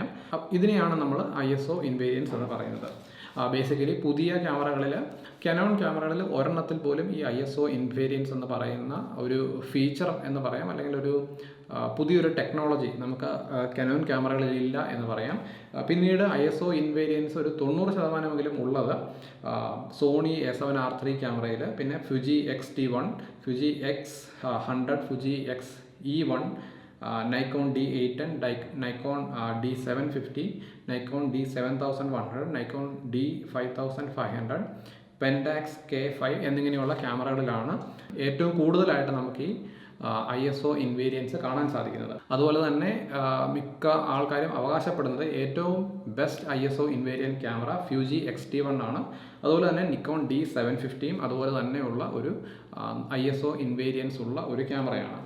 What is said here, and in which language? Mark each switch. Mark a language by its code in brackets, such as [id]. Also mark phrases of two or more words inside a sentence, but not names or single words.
[ml] ഇതിനെയാണ് നമ്മൾ [en] ISO invariance [ml] എന്ന് പറയുന്നത്. ബേസിക്കലി പുതിയ ക്യാമറകളിൽ, Canon ക്യാമറകളിൽ ഒരെണ്ണത്തിൽ പോലും ഈ [en] ISO invariance [ml] എന്ന് പറയുന്ന ഒരു ഫീച്ചർ എന്ന് പറയാം, അല്ലെങ്കിൽ ഒരു പുതിയൊരു ടെക്നോളജി നമുക്ക് Canon ക്യാമറകളിൽ ഇല്ല എന്ന് പറയാം. പിന്നീട് [en] ISO invariance [ml] ഒരു 90% ഉള്ളത് സോണി A7R3 ക്യാമറയിൽ, പിന്നെ Fuji X-T1, Fuji X100, Fuji X-E1, Nikon D810, Nikon D750, Nikon D7100, Nikon D5500, Pentax K5 എന്നിങ്ങനെയുള്ള ക്യാമറകളിലാണ് ഏറ്റവും കൂടുതലായിട്ട് നമുക്ക് ഈ [en] ISO invariance [ml] കാണാൻ സാധിക്കുന്നത്. അതുപോലെ തന്നെ മിക്ക ആൾക്കാരും അവകാശപ്പെടുന്നത് ഏറ്റവും [en] best ISO invariant camera [ml] ഫ്യൂജി X-T1 ആണ്. അതുപോലെ തന്നെ നിക്കോൺ D750 അതുപോലെ തന്നെയുള്ള ഒരു [en] ISO invariance [ml] ഉള്ള ഒരു ക്യാമറയാണ്.